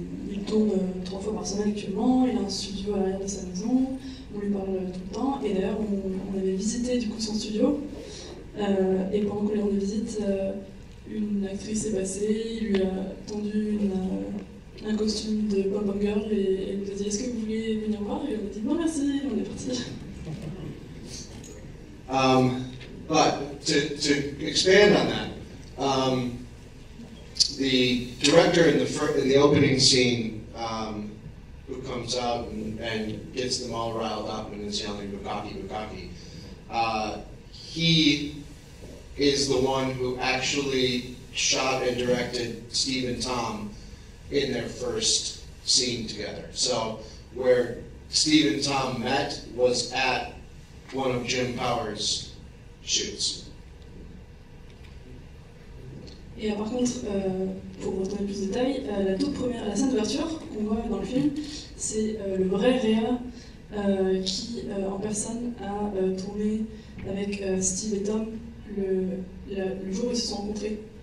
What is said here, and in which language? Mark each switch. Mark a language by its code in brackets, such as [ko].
[fr] Il tourne 3 fois par semaine actuellement, il a un studio à l'arrière de sa maison, on lui parle tout le temps, et d'ailleurs on avait visité du coup son studio, et pendant qu'on lui rendait visite, une actrice est passée, il lui a tendu un costume de pom-pom girl et elle nous a dit est-ce que vous voulez venir voir, et on a dit non merci, on est parti. [en] But to expand on that, the director in the opening scene, who comes out and gets them all riled up and is yelling "Bukkake, Bukkake," he is the one who actually shot and directed Steve and Tom in their first scene together. So where Steve and Tom met was at one of Jim Powers' shoots. [fr] Et par contre, pour donner plus de détails, la scène d'ouverture qu'on voit dans le film, c'est le vrai Réa qui, en personne, a tourné avec Steve et Tom le jour où ils se sont rencontrés.